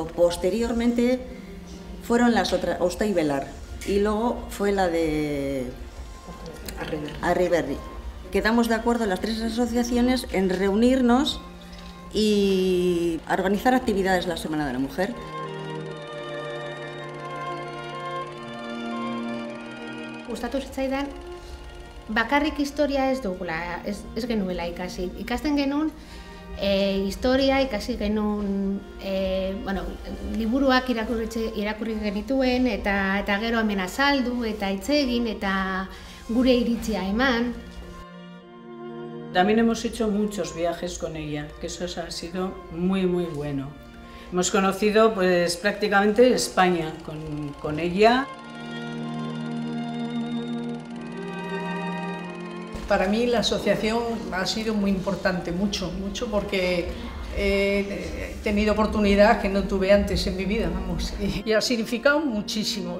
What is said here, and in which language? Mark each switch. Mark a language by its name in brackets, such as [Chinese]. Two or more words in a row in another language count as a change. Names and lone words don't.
[Spanish] Posteriormente fueron las otras, Osta y Velar, y luego fue la de Arriberri. Quedamos de acuerdo las 3 asociaciones en reunirnos y a organizar actividades la Semana de la Mujer. [Basque] Gustatu zitzaidan, bakarrik historia ez dugula, ez genuela ikasi. Ikasten genuen historia, ikasi genuen liburuak irakurri genituen, eta gero hemen azaldu, eta hitz egin, eta gure iritzia eman. [Spanish] También hemos hecho muchos viajes con ella, que eso ha sido muy bueno. Hemos conocido pues prácticamente España con ella. Para mí la asociación ha sido muy importante, mucho, porque he tenido oportunidades que no tuve antes en mi vida, vamos, y ha significado muchísimo.